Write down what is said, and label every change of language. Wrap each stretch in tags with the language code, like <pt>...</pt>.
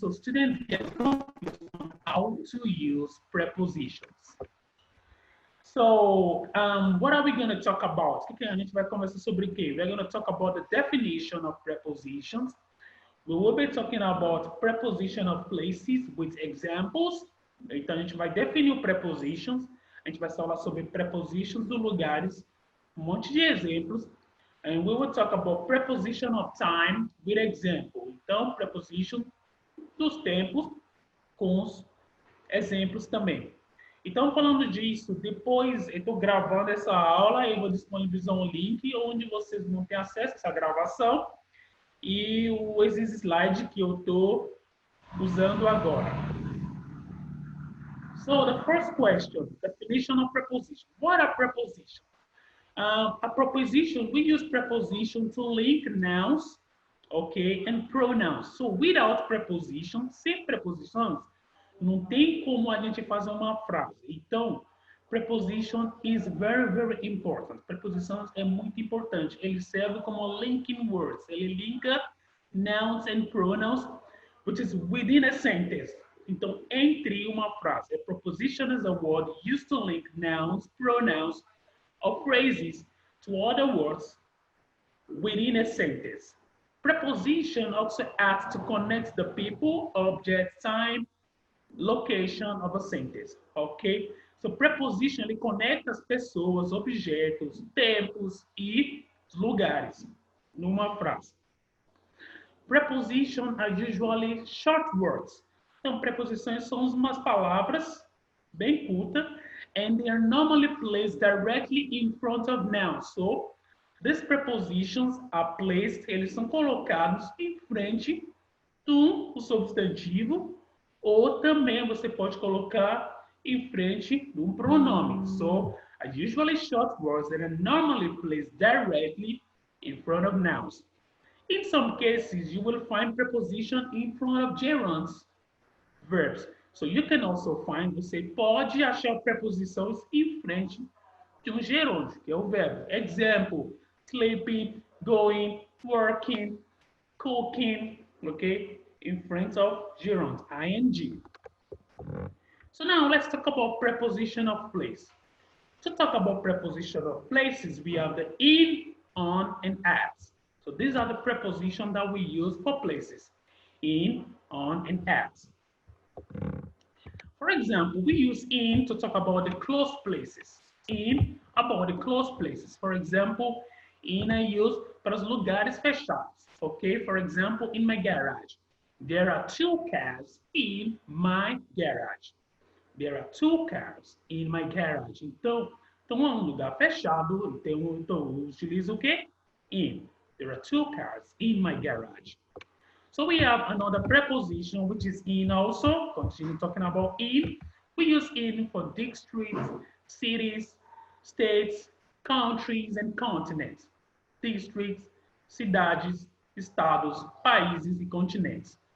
<en>So students get confused on how to use prepositions. So, what are we going to talk about?</en> <pt>O que a gente vai conversar sobre o quê?</pt> <en>We're going to talk about the definition of prepositions. We will be talking about preposition of places with examples.</en> <pt>Então, a gente vai definir o prepositions. A gente vai falar sobre prepositions dos lugares, monte de exemplos.</pt> <en>And we will talk about preposition of time with example.</en> <pt>Então, preposition dos tempos com os exemplos também. Então, falando disso, depois eu estou gravando essa aula e vou disponibilizar um link onde vocês vão ter acesso a essa gravação e esses slides que eu estou usando agora.</pt> <en>So, the first question, definition of preposition. What are prepositions? A preposition, we use preposition to link nouns, okay, and pronouns. So, without preposition,</en> <pt>sem preposições, não tem como a gente fazer uma frase.</pt> <en>Então, preposition is very, very important.</en> <pt>Preposições é muito importante. Ele serve como linking words. Ele linka</pt> <en>nouns and pronouns, which is within a sentence.</en> <pt>Então, entre uma frase.</pt> <en>A preposition is a word used to link nouns, pronouns, or phrases to other words within a sentence. Preposition also acts to connect the people, object, time, location of a sentence, ok?</en> <pt>So, preposition, ele conecta as pessoas, objetos, tempos e lugares numa frase.</pt> <en>Prepositions are usually short words.</en> <pt>Então, preposições são umas palavras bem curtas,</pt> <en>and they are normally placed directly in front of nouns. So, these prepositions are placed,</en> <pt>eles são colocados em frente do substantivo, ou também você pode colocar em frente de um pronome.</pt> <en>So, are usually short words that are normally placed directly in front of nouns. In some cases, you will find preposition in front of gerunds, verbs. So, you can also find,</en> <pt>você pode achar preposições em frente de um gerúndio, que é o verbo.</pt> <en>Example, sleeping, going, working, cooking, okay? In front of gerund, ing. So now let's talk about preposition of place. To talk about preposition of places, we have the in, on, and at. So these are the prepositions that we use for places. In, on, and at. For example, we use in to talk about the close places. In, about the close places. For example, in I use</en> <pt>para os lugares fechados.</pt> <en>Okay, for example, in my garage. There are 2 cars in my garage. There are 2 cars in my garage.</en> <pt>Então é um lugar fechado. Então eu utilizo o quê? In.</pt> <en>There are 2 cars in my garage. So we have another preposition, which is in also. Continue talking about in. We use in for districts, cities, states, countries, and continents.</en> <pt>Districts, cidades, estados, países e continentes.</pt>